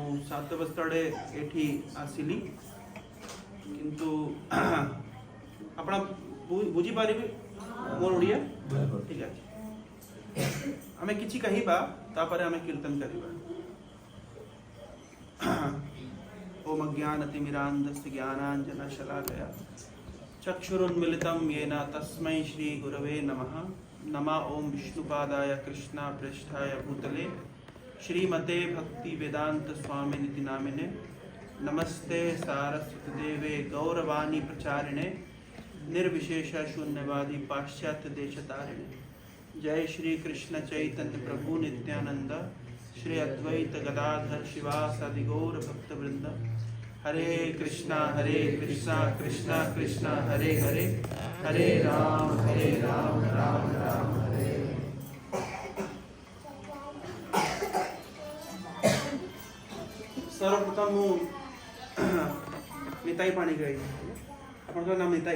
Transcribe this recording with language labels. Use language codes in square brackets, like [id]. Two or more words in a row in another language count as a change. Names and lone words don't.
[or] 7 ବର୍ଷ ତଳେ ଏଠି ଆସିଲି କିନ୍ତୁ ଆପଣ ବୁଝିପାରିବେ ମୋର ଓଡ଼ିଆ ଠିକ୍ ଅଛି। ଆମେ କିଛି କହିବା ତାପରେ ଆମେ କୀର୍ତ୍ତନ କରିବା। [sa] ओम अज्ञानतिमिरान्धस्य ज्ञानाञ्जनशलाकया चक्षुरुन्मिलितं येन तस्मै श्रीगुरवे नमः। नमः ओम विष्णुपादाय कृष्णाप्रेष्ठाय भूतले श्रीमते भक्तिवेदांत स्वामिनिति नामिने। नमस्ते सारस्वतदेवे गौरवाणी प्रचारिणे निर्विशेष शून्यवादी पाश्चात्य देशतारिणे। जय श्री कृष्ण चैतन्य प्रभु नित्यानंद श्री अद्वैत गदाधर शिवासादि गौर भक्तवृंद। हरे कृष्णा कृष्णा कृष्णा हरे हरे, हरे राम राम राम हरे। सर्वप्रथम निताई पानी गई अपन नाम निताई।